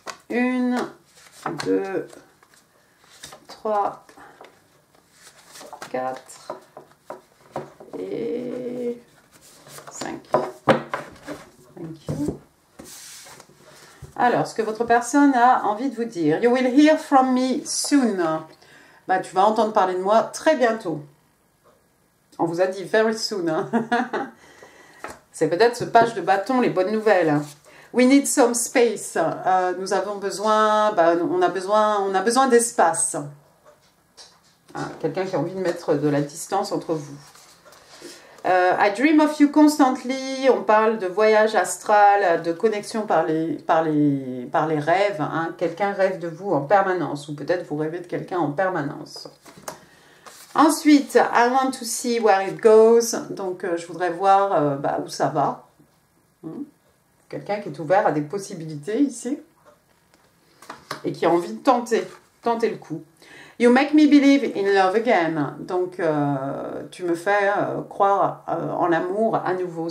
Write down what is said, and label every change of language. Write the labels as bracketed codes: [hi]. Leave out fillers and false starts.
[fr] 1, 2, 3, 4 et 5. [en] Thank you. [fr] Alors, ce que votre personne a envie de vous dire. [en] You will hear from me soon. [fr] Bah, tu vas entendre parler de moi très bientôt. On vous a dit [en] very soon. [fr] Hein. C'est peut-être ce page de bâton, les bonnes nouvelles. [en] We need some space. [fr] Nous avons besoin, on a besoin d'espace. Quelqu'un qui a envie de mettre de la distance entre vous. [en] I dream of you constantly. [fr] On parle de voyage astral, de connexion par les rêves. Hein. Quelqu'un rêve de vous en permanence, ou peut-être vous rêvez de quelqu'un en permanence. Ensuite, [en] I want to see where it goes. [fr] Donc, je voudrais voir où ça va. Quelqu'un qui est ouvert à des possibilités ici. Et qui a envie de tenter le coup. [en] You make me believe in love again. [fr] Donc, tu me fais croire en l'amour à nouveau.